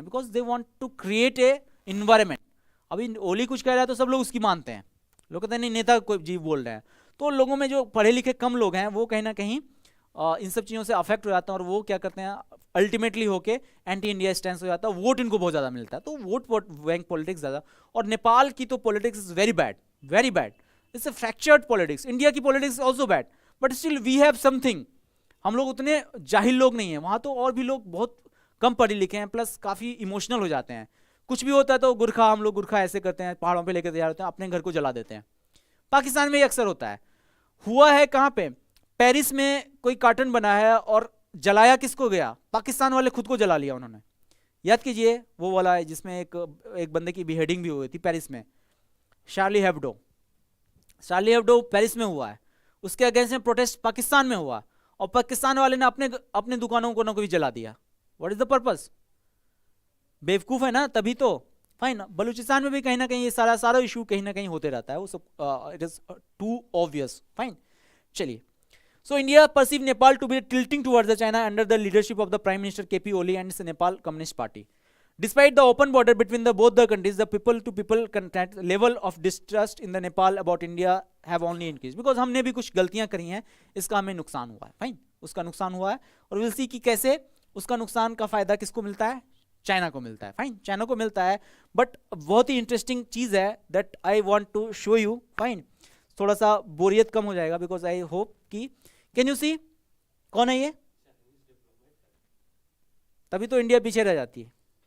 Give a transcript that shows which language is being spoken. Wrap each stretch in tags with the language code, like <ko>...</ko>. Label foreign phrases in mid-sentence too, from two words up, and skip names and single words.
<en>because they want to create an environment.</en> <hi>अभी ओली कुछ कह रहा है तो सब लोग उसकी मानते हैं, लोग कहते हैं नहीं नेता कोई जी बोल रहे हैं। तो लोगों में जो पढ़े लिखे कम लोग हैं वो कहीं ना कहीं इन सब चीज़ों से अफेक्ट हो जाते हैं, और वो क्या करते हैं अल्टीमेटली होके</hi> <en>anti India stand</en> <hi>हो जाता है, वोट इनको बहुत ज़्यादा मिलता है, तो</hi> <en>vote bank politics</en> <hi>ज़्यादा। और नेपाल की तो</hi> <en>politics is very bad, very bad, it's a fractured politics. India की politics also bad, but still we have something।</en> <hi>हम लोग उतने जाहिल लोग नहीं हैं, वहाँ तो और भी लोग बहुत कम पढ़े लिखे हैं, प्लस काफ़ी इमोशनल हो जाते हैं। कुछ भी होता है तो गुरखा, हम लोग गुरखा ऐसे करते हैं, पहाड़ों पे लेकर तैयार होते हैं, अपने घर को जला देते हैं। पाकिस्तान में ये अक्सर होता है। हुआ है कहाँ पे, पेरिस में कोई कार्टन बना है और जलाया किसको गया, पाकिस्तान वाले खुद को जला लिया उन्होंने। याद कीजिए वो वाला है जिसमें एक बंदे की बिहेडिंग भी हुई थी पेरिस में, शार्ली हेब्डो। शार्ली हेब्डो पेरिस में हुआ है, उसके अगेंस्ट में प्रोटेस्ट पाकिस्तान में हुआ, और पाकिस्तान वाले ने अपने दुकानों को ना भी जला दिया।</hi> <en>what is the purpose?</en> <hi>बेवकूफ़ है ना, तभी तो। फाइन, बलूचिस्तान में भी कहीं ना कहीं ये सारा इशू कहीं ना कहीं होते रहता है, वो सब</hi> <en>it is too obvious. fine, चलिए. so India perceive Nepal to be tilting towards the China under the leadership of the prime minister KP Oli and Nepal Communist Party। Despite the open border between both the countries, the people-to-people contact level of distrust in the Nepal about India have only increased.</en> <hi>Because हमने भी कुछ गलतियां करी हैं, इसका हमें नुकसान हुआ है, फाइन, उसका नुकसान हुआ है, और</hi> <en>will see</en> <hi>कि कैसे उसका नुकसान का फायदा किसको मिलता है, चाइना को मिलता है, फाइन, चाइना को मिलता है। बट बहुत ही इंटरेस्टिंग चीज़ है</hi> <en>that I want to show you,</en> <hi>फाइन, थोड़ा सा बोरियत कम हो जाएगा,</hi> <en>because I hope</en> <hi>कि</hi> <en>can you see</en> <hi>कौन है ये, तभी तो इंडिया पीछे रह जाती है।</hi>